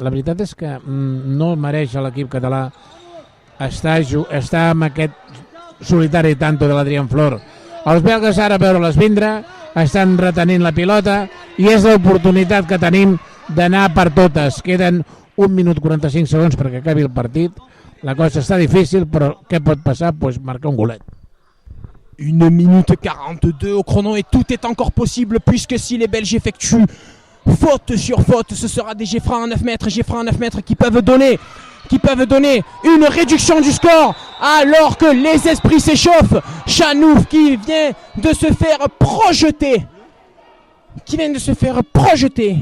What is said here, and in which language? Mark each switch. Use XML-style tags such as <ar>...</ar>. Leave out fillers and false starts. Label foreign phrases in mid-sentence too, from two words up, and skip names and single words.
<ca>La veritat és que no mereix l'equip català està amb aquest solitari tanto de l'Adrián Flor. Els belgues ara a veure-les vindre, estan retenint la pilota i és l'oportunitat que tenim d'anar per totes. Queden 1 minut 45 segons perquè acabi el partit. La cosa està difícil, però què pot passar? Pues marcar un golet.</ca> <fr>1 minute 42 au chrono et tout est encore possible puisque si les Belges effectuent faute sur faute, ce sera des Geffrans à 9 mètres qui peuvent donner une réduction du score alors que les esprits s'échauffent. Chanouf qui vient de se faire projeter.</fr>